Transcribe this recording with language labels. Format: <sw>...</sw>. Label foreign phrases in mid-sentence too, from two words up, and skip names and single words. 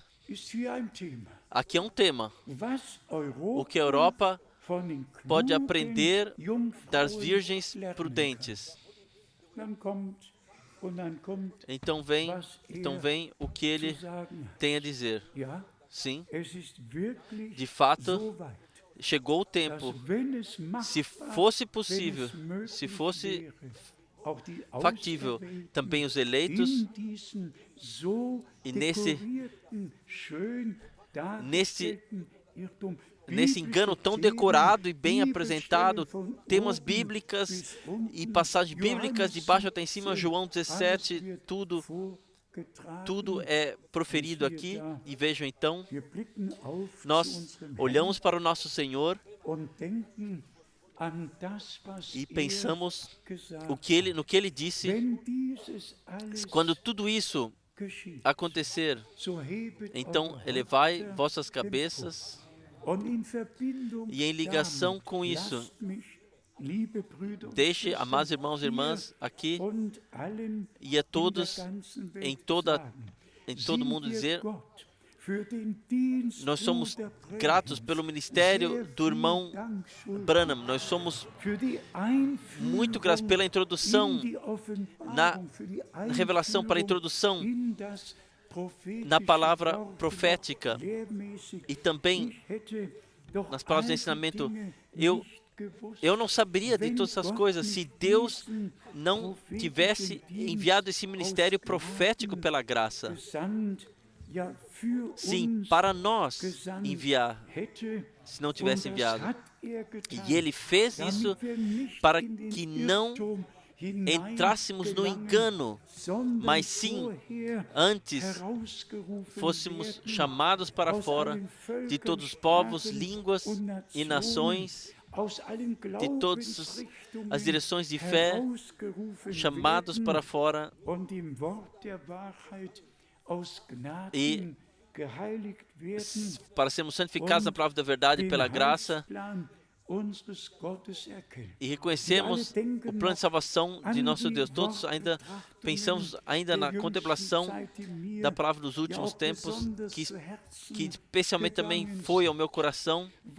<pt>Aqui é um tema. O que a Europa pode aprender das virgens prudentes. Então vem o que ele tem a dizer. Sim,</pt> <de>es ist wirklich</de> <pt>de fato,</pt> <de>so weit,</de> <pt>chegou o</pt> <de>dass</de> <pt>tempo,</pt> <de>wenn es</de> <pt>se</pt> <de>machbar,</de> <pt>fosse</pt> <de>wenn</de> <pt>possível,</pt> <de>es möglich</de> <pt>se fosse</pt> <de>wäre, auch die</de> <pt>factível, também</pt> <de>Auserwählten</de> <pt>os eleitos,</pt> <de>in diesen so</de> <pt>e</pt> <de>dekorierten, schön</de> <pt>nesse</pt> <de>dargestellten Irrtum,</de> <pt>engano</pt> <de>biblische</de> <pt>tão</pt> <de>Themen,</de> <pt>decorado e bem</pt> <de>Bibelstellen</de> <pt>apresentado,</pt> <de>von</de> <pt>temas</pt> <de>oben</de> <pt>bíblicas</pt> <de>bis</de> <pt>e</pt> <de>unten,</de> <pt>passagens bíblicas de</pt> <de>Johannes</de> <pt>baixo até em cima,</pt> <de>17,</de> <pt>João</pt> <de>alles</de> <pt>17,</pt> <de>wird</de> <pt>tudo</pt> <de>vorgetragen.</de> <pt>é</pt> <de>Und</de> <pt>proferido</pt> <de>siehe</de> <pt>aqui.</pt> <de>da,</de> <pt>E vejam então,</pt> <de>wir blicken auf zu</de> <pt>nós</pt> <de>unserem Herrn</de> <pt>olhamos para o nosso Senhor</pt> <de>und denken an das, was</de> <pt>e pensamos</pt> <de>gesagt</de> <pt>no que ele disse.</pt> <de>Wenn dieses alles</de> <pt>Quando tudo isso</pt> <de>geschieht,</de> <pt>acontecer,</pt> <de>so hebet</de> <pt>então</pt> <de>eure</de> <pt>elevai</pt> <de>Häupter</de> <pt>vossas</pt> <de>empor.</de> <pt>cabeças.</pt> <de>Und in Verbindung</de> <pt>E em ligação</pt> <de>damit,</de> <pt>com isso,</pt> <de>lasst mich, liebe Brüder und</de> <pt>deixe,</pt> <de>Schwestern,</de> <pt>amados irmãos e</pt> <de>hier</de> <pt>irmãs, aqui</pt> <de>und allen</de> <pt>e a</pt> <de>in der</de> <pt>todos</pt> <de>ganzen</de> <pt>em</pt> <de>Welt</de> <pt>todo</pt> <de>sagen,</de> <pt>mundo</pt> <de>sind wir</de> <pt>dizer:</pt> <de>Gott für den Dienst</de> <pt>nós somos</pt> <de>Bruder</de> <pt>gratos</pt> <de>Branhams</de> <pt>pelo ministério</pt> <de>sehr</de> <pt>do</pt> <de>viel</de> <pt>irmão</pt> <de>Dank schuldig.</de> <pt>Branham. Nós somos</pt> <de>Für die</de> <pt>muito gratos</pt> <de>Einführung</de> <pt>pela introdução,</pt> <de>in die Offenbarung,</de> <pt>na</pt> <de>für die</de> <pt>revelação, para a introdução</pt> <de>in das prophetische</de> <pt>na palavra</pt> <de>Wort,</de> <pt>profética</pt> <de>lehrmäßig.</de> <pt>e também</pt> <de>Ich hätte doch</de> <pt>nas palavras de</pt> <de>all die</de> <pt>ensinamento.</pt> <de>Dinge</de> <pt>Eu</pt> <de>nicht gewusst,</de> <pt>Eu não saberia de</pt> <de>wenn</de> <pt>todas essas</pt> <de>Gott</de> <pt>coisas se</pt> <de>nicht</de> <pt>Deus</pt> <de>diesen</de> <pt>não</pt> <de>prophetischen</de> <pt>tivesse</pt> <de>Dienst</de> <pt>enviado esse ministério</pt> <de>aus</de> <pt>profético</pt> <de>Gnaden</de> <pt>pela graça.</pt> <de>gesandt, ja, für</de> <pt>Sim,</pt> <de>uns</de> <pt>para nós</pt> <de>gesandt</de> <pt>enviar,</pt> <de>hätte.</de> <pt>se não</pt> <de>Und</de> <pt>tivesse</pt> <de>das</de> <pt>enviado.</pt> <de>hat getan,</de> <pt>E ele fez isso</pt> <de>damit wir nicht</de> <pt>para</pt> <de>in den</de> <pt>que não</pt> <de>Irrtum</de> <pt>entrássemos no</pt> <de>hineingelangen,</de> <pt>engano,</pt> <de>sondern</de> <pt>mas sim,</pt> <de>vorher</de> <pt>antes</pt> <de>herausgerufen</de> <pt>fôssemos</pt> <de>werden</de> <pt>chamados para</pt> <de>aus</de> <pt>fora</pt> <de>allen Völkern,</de> <pt>de todos os povos,</pt> <de>Sprachen</de> <pt>línguas</pt> <de>und</de> <pt>e</pt> <de>Nationen,</de> <pt>nações,</pt> <de>aus allen</de> <pt>de todas</pt> <de>Glaubensrichtungen</de> <pt>as direções de fé,</pt> <de>herausgerufen</de> <pt>chamados</pt> <de>werden</de> <pt>para fora</pt> <de>und im Wort der Wahrheit aus Gnaden</de> <pt>e</pt> <de>geheiligt werden</de> <pt>para sermos santificados na palavra da verdade</pt> <de>den</de> <pt>pela graça</pt> <de>Heilsplan unseres Gottes erkennen.</de> <pt>e reconhecemos o plano de salvação de nosso Deus. Todos ainda pensamos na contemplação da palavra dos últimos tempos, que especialmente também foi ao meu coração.</pt>